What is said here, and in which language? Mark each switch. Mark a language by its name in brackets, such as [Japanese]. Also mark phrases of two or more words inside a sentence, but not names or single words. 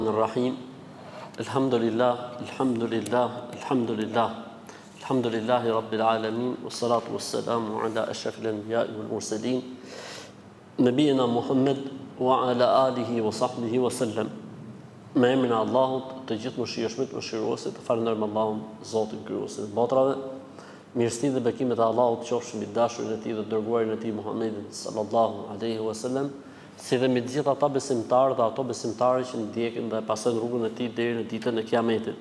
[Arabic] الرحيم الحمد لله الحمد لله الحمد لله الحمد لله رب العالمين والصلاة والسلام على أشرف الأنبياء والمرسلين نبينا محمد وعلى آله وصحبه وسلم [Albanian] me emrin e Allahut, të gjithë mëshirshmit, mëshiruesit, të falenderojmë Allahun, Zotin krijuesin e botrave. Mirësitë dhe bekimet e Allahut qofshin mbi dashurin e tij dhe dërguarin e tij Muhammedin [Arabic] صلى الله عليه وسلم, [Albanian] si dhe mbi të gjithë ata besimtarë dhe ato besimtarë që ndjekin dhe pasojnë rrugën e tij deri në ditën e Kiametit.